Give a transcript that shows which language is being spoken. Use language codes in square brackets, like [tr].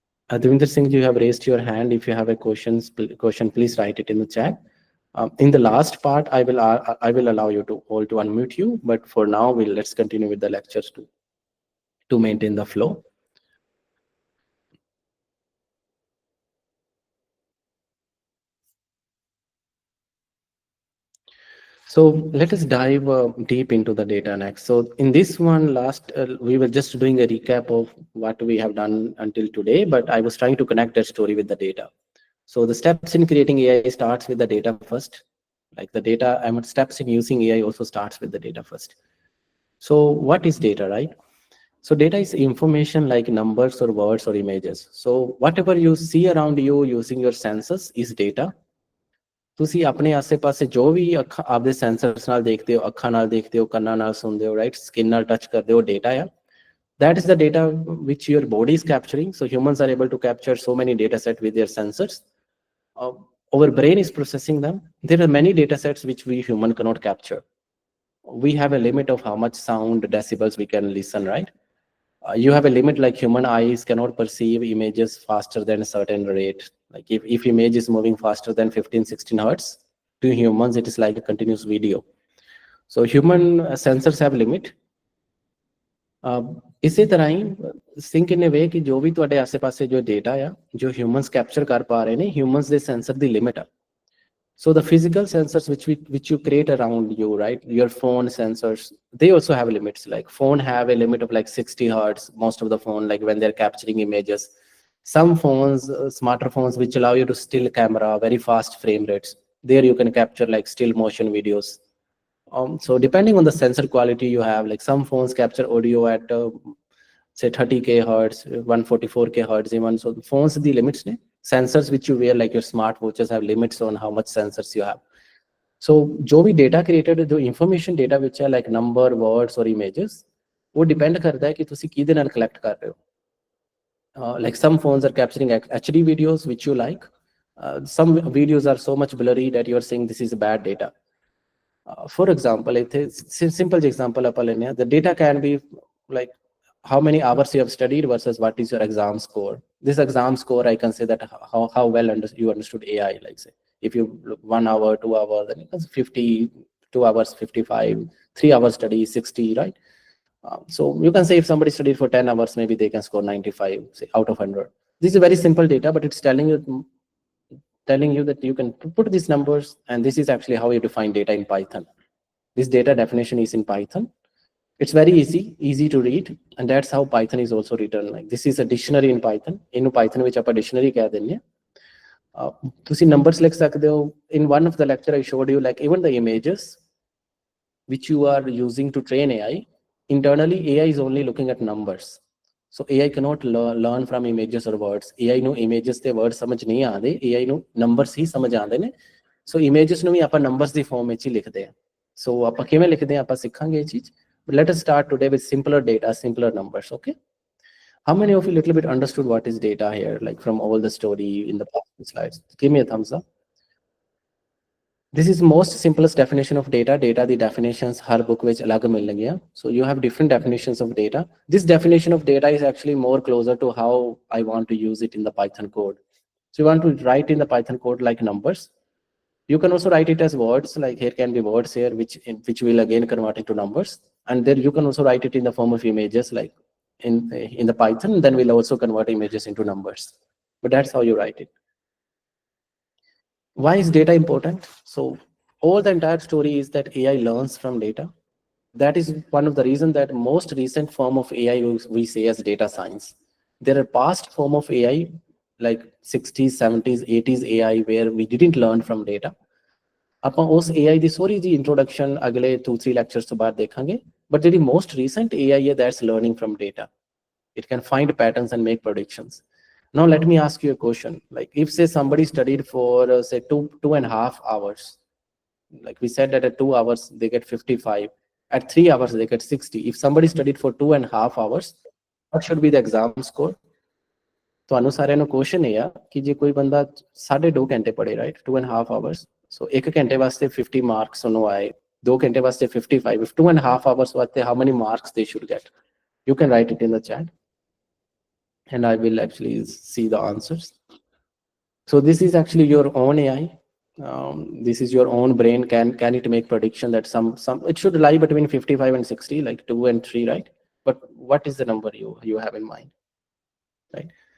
[en] Devinder Singh, you have raised your hand. If you have a question, please write it in the chat. In the last part, I will allow you to all to unmute you. But for now, let's continue with the lectures to maintain the flow. So let us dive deep into the data next. So in this one, we were just doing a recap of what we have done until today, but I was trying to connect that story with the data. So the steps in creating AI starts with the data first. Like the data, steps in using AI also starts with the data first. So what is data, right? So data is information like numbers or words or images. So whatever you see around you using your senses is data. [pa] ਤੁਸੀਂ ਆਪਣੇ ਆਸੇ-ਪਾਸੇ ਜੋ ਵੀ ਆਪਦੇ sensors ਨਾਲ ਦੇਖਦੇ ਹੋ, ਅੱਖਾਂ ਨਾਲ ਦੇਖਦੇ ਹੋ, ਕੰਨਾਂ ਨਾਲ ਸੁਣਦੇ ਹੋ, ਰਾਈਟ, ਸਕਿਨ ਨਾਲ ਟੱਚ ਕਰਦੇ ਹੋ, ਡੇਟਾ ਆ. [en] That is the data which your body is capturing. So humans are able to capture so many data sets with their sensors. Our brain is processing them. There are many data sets which we human cannot capture. We have a limit of how much sound decibels we can listen, right? You have a limit, like human eyes cannot perceive images faster than a certain rate. Like if image is moving faster than 15-16 hertz, to humans it is like a continuous video. So human sensors have limit. [pa] ਇਸੇ ਤਰ੍ਹਾਂ ਹੀ [en] think in a way [pa] ਕਿ ਜੋ ਵੀ ਤੁਹਾਡੇ ਆਸੇ-ਪਾਸੇ ਜੋ data ਆ ਜੋ humans capture ਕਰ ਪਾ ਰਹੇ ਨੇ ਹਿਊਮਨਸ ਦੇ ਸੈਂਸਰ ਦੀ ਲਿਮਿਟ ਆ. [en] So the physical sensors which you create around you, right? Your phone sensors, they also have limits. Like phone have a limit of like 60 hertz. Most of the phone, like when they're capturing images. Some phones, smarter phones, which allow you to still camera, very fast frame rates. There you can capture like still motion videos. So depending on the sensor quality you have, like some phones capture audio at say 30k hertz, 144k hertz even. So phones the limits ne? Sensors which you wear like your smart watches have limits on how much sensors you have. [pa] So जो भी data created, जो information data which है [en] like number, words or images, [pa] वो depend करता है कि तुसी किधे नाल collect कर रहे हो. [en] Like some phones are capturing HD videos which you like. Some videos are so much blurry that you are saying this is bad data. For example, simple example, the data can be like how many hours you have studied versus what is your exam score. This exam score, I can say that how well you understood AI. Like say, if you look 1 hour, 2 hours, then it's 50, 2 hours, 55, 3 hours study, 60, right? So you can say if somebody studied for 10 hours, maybe they can score 95 say, out of 100. This is very simple data, but it's telling you that you can put these numbers, and this is actually how you define data in Python. This data definition is in Python. It's very easy to read, and that's how Python is also written. Like this is a dictionary in Python. In Python which [pa] ਆਪਾਂ dictionary ਕਹਿ ਦਿੰਦੇ ਆ ਤੁਸੀਂ numbers ਲਿਖ ਸਕਦੇ ਹੋ. [en] In one of the lecture I showed you, like even the images which you are using to train AI, internally AI is only looking at numbers. So AI cannot learn from images or words. [pa] AI ਨੂੰ images ਤੇ words ਸਮਝ ਨਹੀਂ ਆਉਂਦੇ, AI ਨੂੰ numbers ਹੀ ਸਮਝ ਆਉਂਦੇ ਨੇ. So images ਨੂੰ ਵੀ ਆਪਾਂ numbers ਦੀ form ਵਿੱਚ ਹੀ ਲਿਖਦੇ ਆ. So ਆਪਾਂ ਕਿਵੇਂ ਲਿਖਦੇ ਆ ਆਪਾਂ ਸਿੱਖਾਂਗੇ ਇਹ ਚੀਜ਼. [en] But let us start today with simpler data, simpler numbers, okay? How many of you little bit understood what is data here, like from all the story in the past slides? Give me a thumbs up. This is most simplest definition of data. Data, the definitions, [pa] har book which alag milnegi. [en] So you have different definitions of data. This definition of data is actually more closer to how I want to use it in the Python code. So you want to write in the Python code like numbers. You can also write it as words, like here can be words here, which will again convert into numbers. And then you can also write it in the form of images, like in the Python, then we'll also convert images into numbers. But that's how you write it. Why is data important? So all the entire story is that AI learns from data. That is one of the reasons that most recent form of AI we say as data science. There are past form of AI like 60s, 70s, 80s AI where we didn't learn from data. [pa] ਆਪਾਂ ਉਸ AI ਦੀ sorry ਜੀ introduction ਅਗਲੇ 2-3 lectures ਤੋਂ ਬਾਅਦ ਦੇਖਾਂਗੇ. But ਜਿਹੜੀ most recent AI ਹੈ, [en] that's learning from data. It can find patterns and make predictions. Now let me ask you a question. Like if say somebody studied for say 2.5 hours, like we said that at 2 hours they get 55, at 3 hours they get 60. If somebody studied for 2.5 hours, what should be the exam score? [pa] ਤੁਹਾਨੂੰ ਸਾਰਿਆਂ ਨੂੰ question ਇਹ ਆ ਕਿ ਜੇ ਕੋਈ ਬੰਦਾ 2.5 ਘੰਟੇ ਪੜ੍ਹੇ, ਰਾਈਟ, 2.5 hours, so 1 ਘੰਟੇ ਵਾਸਤੇ 50 marks ਉਹਨੂੰ ਆਏ, 2 ਘੰਟੇ ਵਾਸਤੇ 55, if 2.5 hours ਵਾਸਤੇ [en] how many marks they should get? You can write it in the chat and I will actually see the answers. So this is actually your own AI. This is your own brain. Can it make prediction that some it should lie between 55 and 60, like 2 and 3, right? But what is the number you have in mind, right?